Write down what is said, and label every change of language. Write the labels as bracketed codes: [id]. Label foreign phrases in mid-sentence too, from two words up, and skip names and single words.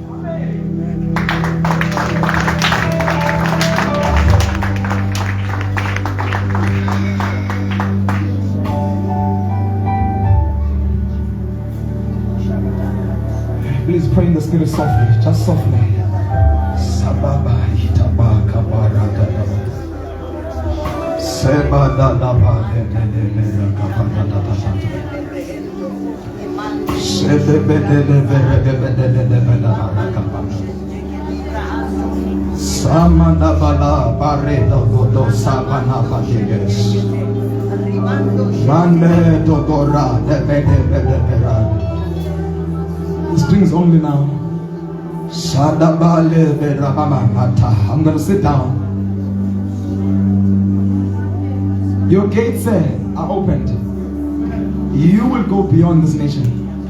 [en] Please pray in the Spirit softly, just softly. Sababa itabaka baraka. Seba da da ba de de de kapana da da da. Sebe be de de de de da kapana. Sama da bala bare do do sabana ba diges. Mande do gora de de. Strings only now. I'm going to sit down. Your gates are opened. You will go beyond this nation.